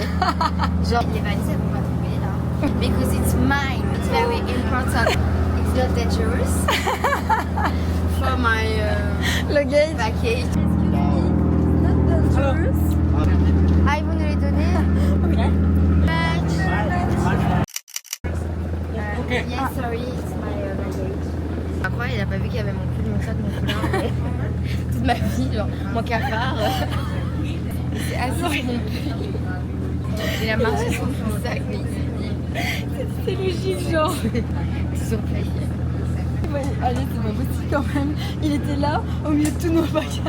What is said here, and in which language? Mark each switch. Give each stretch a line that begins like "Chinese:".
French: Genre, les valises, elles vont pas tomber là.
English: Because it's mine. It's very important. It's not dangerous. For my
French: Le
English: package. not dangerous.
French: Ah, ils vont nous les donner?
English: Yes, sorry, it's my baggage.
French: Incroyable, il a pas vu qu'il y avait mon pull, mon sac, mon foulard. Toute ma vie, genre, mon cafard. Il s'est assis sur mon pull. Il a marché sur mon sac, mais il s'est dit. C'est logique, genre. C'est surpris. Ouais, allez, c'est pas possible quand même. Il était là, au milieu de tous nos bagages.